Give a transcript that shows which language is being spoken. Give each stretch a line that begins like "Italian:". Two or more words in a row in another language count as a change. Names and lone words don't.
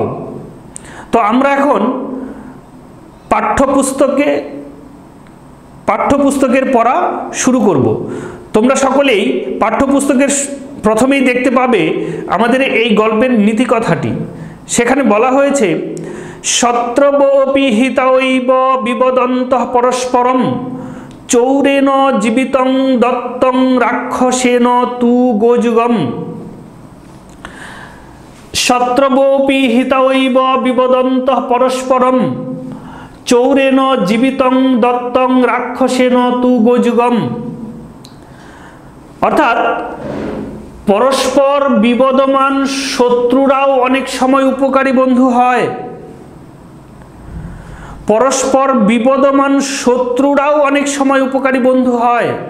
Bangla: তো আমরা এখন পাঠ্যপুস্তকের পড়া শুরু করব। তোমরা সকলেই পাঠ্যপুস্তকের প্রথমেই দেখতে পাবে আমাদের এই গল্পের নীতিকথাটি। সেখানে বলা হয়েছে
Sanskrit: शत्रवोऽपि हितायैव विवदन्तः परस्परम् चौरेण जीवितं दत्तं राक्षसेन तु गोयुगम्। शत्रवोऽपि हितायैव विवदन्तः परस्परम् चौरेण जीवितं दत्तं राक्षसेन तु गोयुगम्।
Bangla: অর্থাৎ পরস্পর বিবদমান শত্রুরাও অনেক সময় উপকারী বন্ধু হয়। পরস্পর বিবদমান শত্রুরাও অনেক সময় উপকারী বন্ধু হয়।